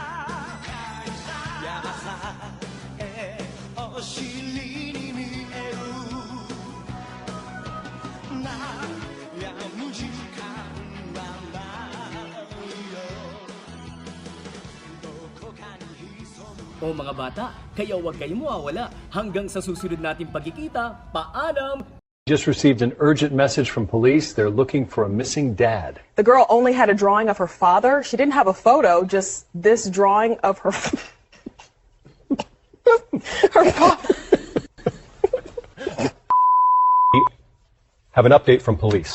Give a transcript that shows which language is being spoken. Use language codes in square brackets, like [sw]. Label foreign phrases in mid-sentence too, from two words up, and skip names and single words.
[ja] 山さえお尻に見える悩む時間はないよどこかに潜む [tl] O mga bata, kaya huwag kayong mawawala. Hanggang sa susunod nating pagkikita, paalam! [en] Just received an urgent message from police. They're looking for a missing dad. The girl only had a drawing of her father. She didn't have a photo, just this drawing of her her father. Have an update from police.